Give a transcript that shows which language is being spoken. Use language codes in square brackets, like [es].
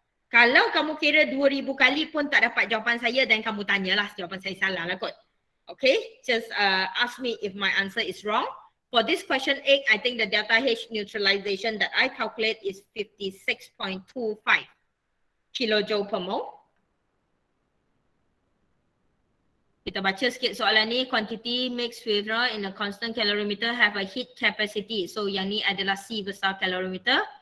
[ms] Kalau kamu kira 2000 kali pun tak dapat jawapan saya, dan kamu tanyalah jawapan saya salah lah kot. [en] Okay, just ask me if my answer is wrong. For this question 8, I think the delta H neutralization that I calculate is 56.25 kilojoule per mole. [ms] Kita baca sikit soalan ni. [en] Quantity mixed with in a constant calorimeter have a heat capacity. [ms] So yang ni adalah C besar calorimeter.